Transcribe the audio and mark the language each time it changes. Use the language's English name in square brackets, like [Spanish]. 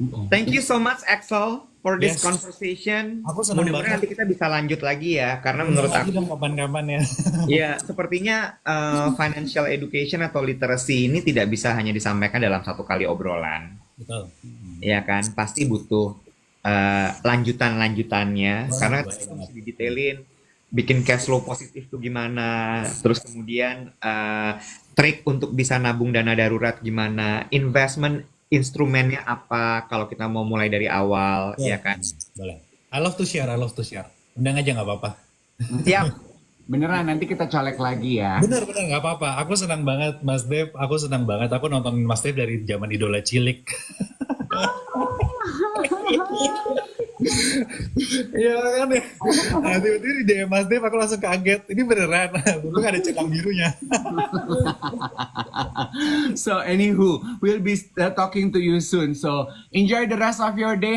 [English] Thank you so much Axel for this conversation. [Indonesian] Aku senang Mudah-mudahan nanti kita bisa lanjut lagi ya, karena menurut aku kapan-kapan ya. ya sepertinya financial education atau literacy ini tidak bisa hanya disampaikan dalam satu kali obrolan. Betul. Ya kan, pasti butuh lanjutannya karena kita mesti didetailin bikin cash flow positif tuh gimana, terus kemudian trik untuk bisa nabung dana darurat gimana, investment instrumennya apa kalau kita mau mulai dari awal, ya kan? Boleh. I love to share. Undang aja nggak apa-apa. Siap. Beneran, nanti kita colek lagi ya. Bener nggak apa-apa. Aku senang banget Mas Dev. Aku senang banget. Aku nonton Mas Dev dari zaman idola cilik. Iya kan ya. Nah, tiba-tiba di DM Mas Dev aku langsung kaget. Ini beneran. Dulu ada centang birunya. [English] So anywho, we'll be talking to you soon. So enjoy the rest of your day,